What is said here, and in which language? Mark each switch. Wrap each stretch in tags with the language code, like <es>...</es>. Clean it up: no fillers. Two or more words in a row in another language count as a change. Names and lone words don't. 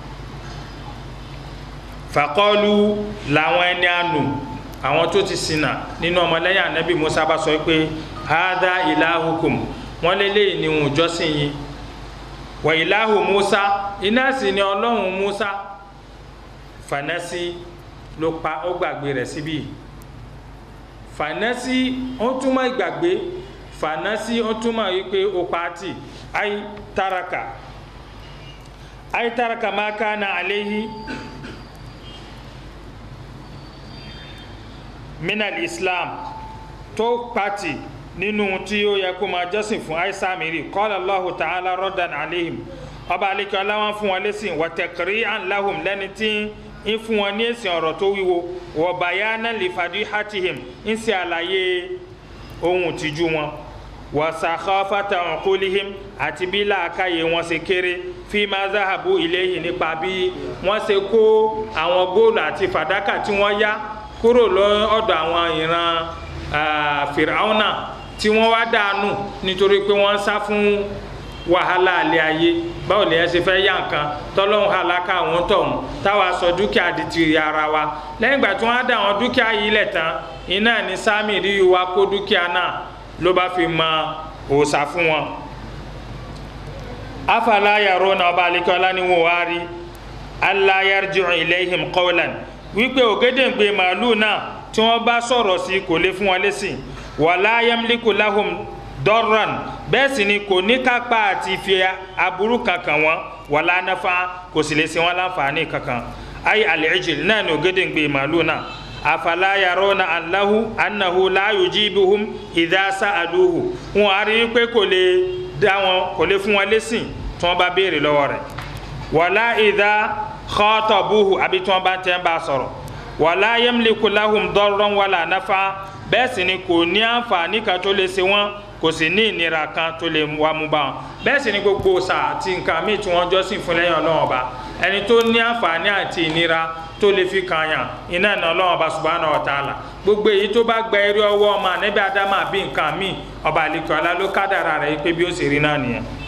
<yo>faqalu làwọn ẹni ànú àwọn tó ti ṣìnà nínú ọmọlẹ́yìn anabi Musa bá sọ pé</yo> <ar>هذا إلهكم</ar> <yo>wọ́n lélẹ́yìn ní wọn jọ́sìn yìí</yo> <ar>وإله موسى</ar> <yo>iná sì ni Ọlọ́run Musa fanasi ló pa ó gbàgbé rẹ̀ síbí fanasi ó túmọ̀ ìgbàgbé fanasi ó túmọ̀ wípé ó pàtì</yo> <ar>أي ترك ما كان عليه من الإسلام</ar> <yo>tó pàtì nínú tí ó yẹ kó máa jọ́sìn fún Sámírì</yo> <ar>قال الله تعالى ردا عليهم</ar> <yo>ọba aleke ọláwọn fún wọn lẹ́sìn</yo> <ar>وتقريعا لهم</ar> <yo>lẹ́ni tí ń fún wọn ní èsì ọ̀rọ̀ tó wíwo</yo> <ar>وبيانا لفضيحتهم</ar> <yo>ń ṣe àlàyé ohun tìjú wọn</yo> <ar>وسخافة عقولهم</ar> <yo>àti bí làákàyè wọn ṣe kéré</yo> <ar>فيما ذهبوا إليه</ar> <yo>nípa bí wọ́n ṣe kó àwọn góòlù àti fàdákà tí wọ́n yá kúrò lọ́dọ̀ àwọn ìran Fìràwọ́nà tí wọ́n wá dànù nítorí pé wọ́n sá fún wàhálà alẹ́ ayé báwo lè ṣe fẹ́ yá nǹkan tọ́lọ́hún halaka àwọn tọ̀hún táwa sọ dúkìá di tìrì ara wa lẹ́yìn ìgbà tí wọ́n á dà àwọn dúkìá yìí lẹ̀ tán iná ní Sámírì wa kó dúkìá náà ló bá fi mọ òòṣà fún wọn.</yo> <ar>أفلا يرون</ar> <yo>ọba alekọ́lá ni wọ́n wá rí</yo> <ar>ألا يرجع إليهم قولا</ar> <yo>wípé ògédèǹgbè màálù náà tí wọ́n bá sọ̀rọ̀ sí kò lè fún wọn lésìn</yo> <ar>ولا يملك لهم ضرا</ar> <yo>bẹ́ẹ̀ sì ni kò ní kápá àti fi aburú kankan wọn</yo> <ar>ولا نفعا</ar> <yo>kò sì lè ṣe wọn láǹfààní kankan</yo> <ar>أي العجل</ar> <yo>náà ní ògédèǹgbè màálù náà</yo> <ar>أفلا يرون أنه لا يجيبهم إذا سألوه</ar> <yo>wọn a rí pé kò lè dá wọn kò lè fún wọn lésìn tí wọ́n bá béèrè lọ́wọ́ rẹ̀</yo> <ar>ولا إذا خاطبوه</ar> <yo>àbí tí wọ́n bá tẹ́ ń bá sọ̀rọ̀</yo> <ar>ولا يملك لهم ضرا ولا نفعا</ar> <yo>bẹ́ẹ̀ sì ni kò ní àǹfààní kan tó lè ṣe wọ́n kò sì ní ìnira kan tó lè wá mú bá wọn bẹ́ẹ̀ sì ni gbogbo òòṣà àti nǹkan míì tí wọ́n jọ́sìn fún lẹ́yìn Ọlọ́run Ọba ẹni tó ní àǹfààní àti ìnira tó lè fi kàn yàn iná ìná Ọlọ́run Ọba</yo> <ar>سبحانه وتعالى</ar> <yo>gbogbo èyí tó bá gba eré ọwọ́ ọmọ ànábì Ádámù àbí nǹkan míì ọba àlekè ọlá ló kádàrá rẹ̀ pé bí ó sì rí náà nìyẹn.</yo>